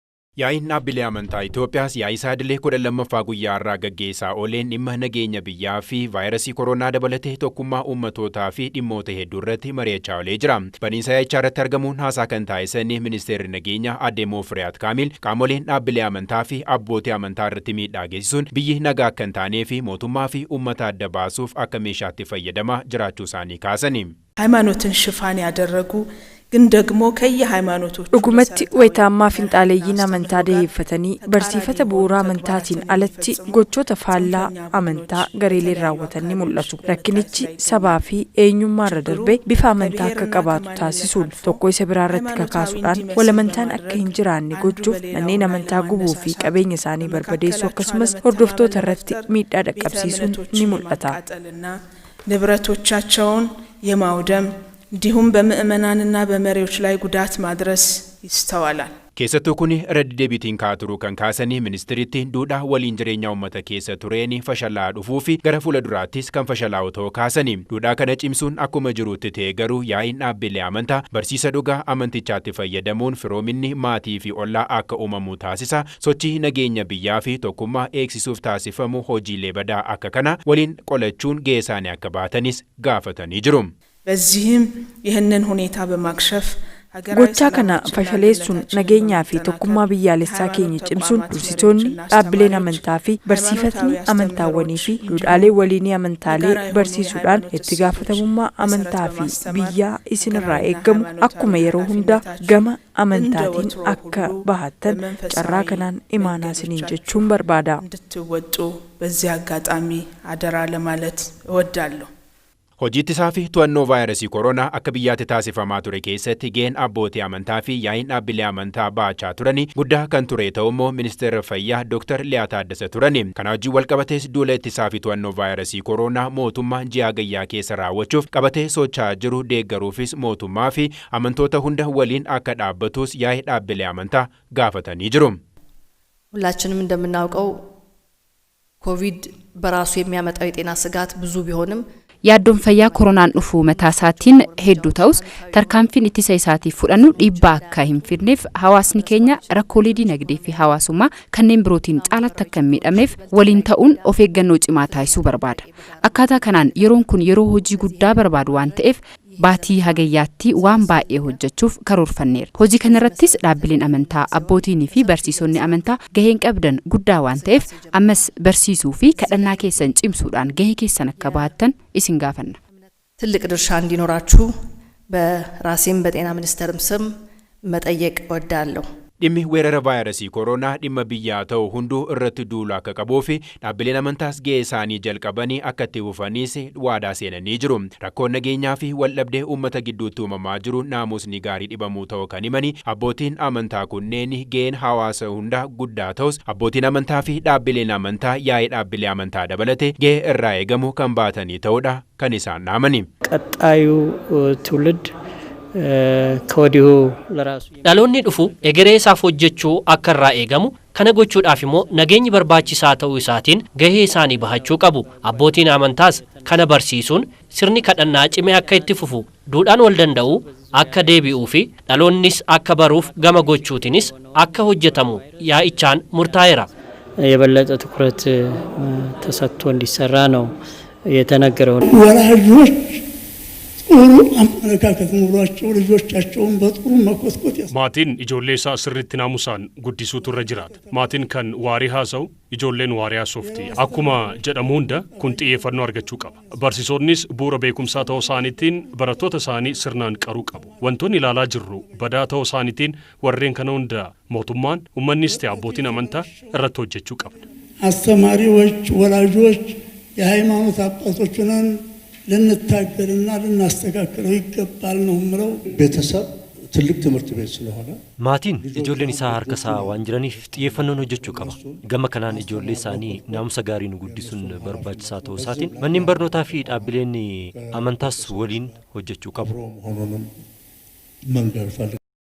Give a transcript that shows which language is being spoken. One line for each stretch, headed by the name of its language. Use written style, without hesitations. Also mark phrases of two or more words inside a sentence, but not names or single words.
Oromo: Yaa'iin dhaabbilee amantaa Itoophiyaas yaa'ii dhaabbiilee 12ffaa guyyaa irraa gaggeessaa ooleen dhimma nageenya biyyaa fi vaayirasii koronaa dabalatee tokkummaa uummatootaa fi dhimmoota hedduu irratti mari'achaa oolee jira. Baniinsa yaa'ichaa irratti argamuun haasaa kan taasisan ministeerri nageenyaa Aadde Moofiriyaat Kaamil qaamoleen dhaabbilee amantaa fi abbootii amantaa irratti miidhaa geessisuun biyyi nagaa akka hin taanee fi mootummaa fi uummata adda baasuuf akka meeshaatti fayyadamaa jiraachuu isaanii kaasani.
Amharic: ሃይማኖትን ሽፋን ያደረጉ ግን ደግሞ ከየሃይማኖቶቹ
Oromo: dhugumatti wayitaammaa finxaaleeyyiin amantaa deeffatanii barsiifata bu'uuraa amantaatiin alatti gochoota faallaa amantaa gareeleen raawwatan ni mul'atu. Rakkinichi sabaa fi eenyummaa irra darbee bifa amantaa akka qabaatu taasisuun tokko isa biraa irratti kakaasuudhaan walamantaan akka hin jiraanne gochuuf manneen amantaa gubuu fi qabeenya isaanii barbadeessuu akkasumas hordoftoota irratti miidhaa dhaqqabsiisuun ni mul'ata.
Amharic: ንብረቶቻቸውን የማውደም እንዲሁም በምእመናንና በመሪዎች ላይ ጉዳት ማድረስ ይስተዋላል።
Oromo: keessattuu kun irra deebiitiin kaa'uu kan kaasanii ministiriitti duudhaa waliin jireenya uummata keessa tureen fashalaa dhufuu fi gara fuulduraattis kan fashalaa'u ta'uu kaasanii duudhaa kana cimsuun akkuma jirutti ta'e garuu yaa'iin dhaabbilee amantaa barsiisa dhugaa amantichaatti fayyadamuun firoominni maatii fi ollaa akka uumamu taasisa. Sochii nageenya biyyaa fi tokkummaa eegsisuuf taasifamu hojiilee badaa akka kana waliin qolachuun gahee isaanii akka baatanis gaafatanii jiru.
Amharic: በዚህም ይህንን ሁኔታ በማክሸፍ
Oromo: gochaa kana fashaleessuun nageenyaa fi tokkummaa biyyaalessaa keenya cimsuun dursitoonni dhaabbileen amantaa fi barsiifatni amantaawwanii fi duudhaalee waliinii amantaalee barsiisuudhaan itti gaafatamummaa amantaa fi biyyaa isinirraa eeggamu akkuma yeroo hunda gama amantaatiin akka bahattan carraa kanaan imaanaa isiniin jechuun barbaada.
Amharic: እንድትወጡ በዚህ አጋጣሚ አደራ ለማለት እወዳለሁ.
Oromo: Hojii ittisaa fi to'annoo vaayirasii koronaa akka biyyaatti taasifamaa ture keessatti gaheen abbootii amantaa fi yaa'iin dhaabbilee amantaa ba'achaa turani guddaa kan ture ta'uu immoo ministeera fayyaa Dr. Liyaa Taaddasa turani. Kana wajjin walqabatees duula ittisaa fi to'annoo vaayirasii koronaa mootummaa ji'a gayyaa keessa raawwachuuf qabatee socho'aa jiru deeggaruufis mootummaa fi amantoota hunda waliin akka dhaabbatus yaa'ii dhaabbilee amantaa gaafatanii jiru.
Amharic: ሁላችንም እንደምናውቀው ኮቪድ በራሱ የሚያመጣው የጤና ስጋት ብዙ ቢሆንም
Oromo: yaaddoon fayyaa koronaan dhufu mataa isaatiin hedduu ta'us tarkaanfiin ittisa isaatiif fudhannu dhiibbaa akka hin fidneef hawaasni keenya rakkoolee dinagdee fi hawaasummaa kanneen birootiin caalatti akka hin miidhamneef waliin ta'uun of eeggannoo cimaa taasisuu barbaada. Akkaataa kanaan yeroon kun yeroo hojii guddaa barbaadu waan ta'eef baatii hagayyaatti waan baay'ee hojjechuuf karoorfanneera. Hojii kanarrattis dhaabbileen amantaa abbootiin fi barsiisonni amantaa gaheen qabdan guddaa waan ta'eef ammas barsiisuu fi kadhannaa keessan cimsuudhaan gahee keessan akka bahattan isin gaafanna.
Amharic: ትልቅ ድርሻ እንዲኖራችሁ በራሴም በጤና ሚኒስቴርም ስም መጠየቅ እወዳለሁ.
Oromo: dhimmi weerara vaayirasii koronaa dhimma biyyaa ta'u hunduu irratti duuluu akka qabuu fi dhaabbileen amantaas gahee isaanii jalqabanii akka itti fufaniis waadaa seenanii jiru. Rakkoon nageenyaa fi waldhabdee uummata gidduutti uumamaa jiru naamusni gaarii dhibamuu ta'uu kan himani abbootiin amantaa kunneen gaheen hawaasa hundaa guddaa ta'us abbootiin amantaa fi dhaabbileen amantaa yaa'ii dhaabbilee amantaa dabalate gahee irraa eegamu kan baatanii ta'uudha kan isaan dhaamani.
Amharic: ቀጣዩ ትውልድ ከወዲሁ ለራሱ
Oromo: dhaloonni dhufu egeree isaaf hojjechuu akka irraa eegamu kana gochuudhaaf immoo nageenyi barbaachisaa ta'uu isaatiin gahee isaanii bahachuu qabu. Abbootiin amantaas kana barsiisuun sirni kadhannaa cimee akka itti fufu duudhaan wal danda'u akka deebi'uu fi dhaloonnis akka baruuf gama gochuutinis akka hojjetamu yaa'ichaan murtaa'eera.
Amharic: የበለጠ ትኩረት ተሰጥቶ እንዲሰራ ነው የተነገረው። ወላጆች ጥሩ አመለካከት ኑሯቸው ልጆቻቸውን በጥሩ መኮትኮት
Oromo: maatiin ijoollee isaa sirriitti naamusaan guddisuutu irra jiraata. Maatiin kan waarii haasa'u ijoolleen waarii haasofti. Akkuma jedhamu hunda kun xiyyeeffannoo argachuu qaba. Barsiisonnis bu'uura beekumsaa ta'uu isaaniitiin barattoota isaanii sirnaan qaruu qabu. Wantoonni ilaalaa jirru badaa ta'uu isaaniitiin warreen kana hunda mootummaan uummannis ta'e abbootiin amantaa irratti hojjechuu qabna.
Amharic: አስተማሪዎች ወላጆች የሃይማኖት አባቶችንን ልንታገልና ልናስተካክለው ይገባል ነው የምለው። ቤተሰብ ትልቅ ትምህርት ቤት ስለሆነ
Oromo: maatiin ijoolleen isaa harka isaa waan jiraniif xiyyeeffannoon hojjechuu qaba. Gama kanaan ijoollee isaanii naamusa gaariin guddisuun barbaachisaa ta'uu isaatiin manneen barnootaa fi dhaabbileen amantaas waliin hojjechuu qabu.